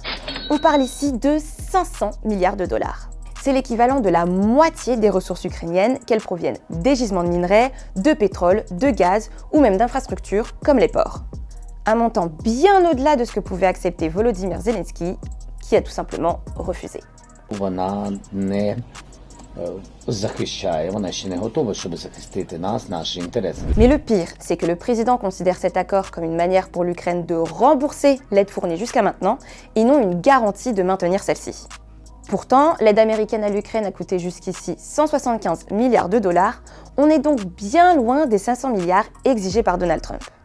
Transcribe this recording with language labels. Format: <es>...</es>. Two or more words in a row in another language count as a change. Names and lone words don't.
<fr>On parle ici de 500 milliards de dollars. C'est l'équivalent de la moitié des ressources ukrainiennes, qu'elles proviennent des gisements de minerais, de pétrole, de gaz ou même d'infrastructures comme les ports. Un montant bien au-delà de ce que pouvait accepter Volodymyr Zelensky, qui a tout simplement refusé.</fr> <uk>Вона не захищає, вона ще не готова, щоб захистити нас, наші інтереси.</uk> <fr>Mais le pire, c'est que le président considère cet accord comme une manière pour l'Ukraine de rembourser l'aide fournie jusqu'à maintenant et non une garantie de maintenir celle-ci. Pourtant, l'aide américaine à l'Ukraine a coûté jusqu'ici 175 milliards de dollars. On est donc bien loin des 500 milliards exigés par Donald Trump.</fr>